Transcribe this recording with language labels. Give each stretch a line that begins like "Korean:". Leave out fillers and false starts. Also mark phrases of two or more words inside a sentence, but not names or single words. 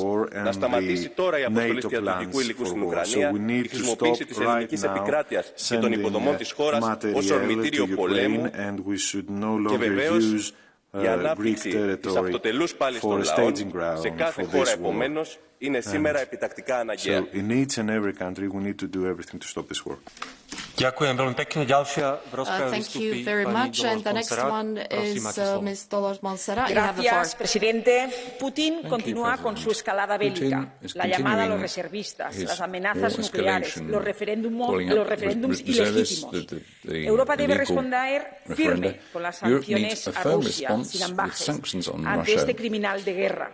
Greek: Να σταματήσει τώρα η αποστολή στρατιωτικού υλικού στην Ουκρανία, η χρησιμοποίηση της ελληνικής επικράτειας και των υποδομών της χώρας ως ορμητήριο πολέμου και βεβαίως η ανάπτυξη της αυτοτελούς πάλης των λαών σε κάθε χώρα επομένως είναι σήμερα επιτακτικά αναγκαία.
Slovak: Ďakujem veľmi pekne. Ďalšia v rozprave vystupí pani Dolores Montserrat. Prosím, máte slovo.
Spanish: Gracias, presidente. Putin continúa con su escalada bélica, la llamada a los reservistas, las amenazas nucleares, los referéndums ilegítimos. Europa debe responder firme con las sanciones a Rusia, sin ambajes, ante este criminal de guerra.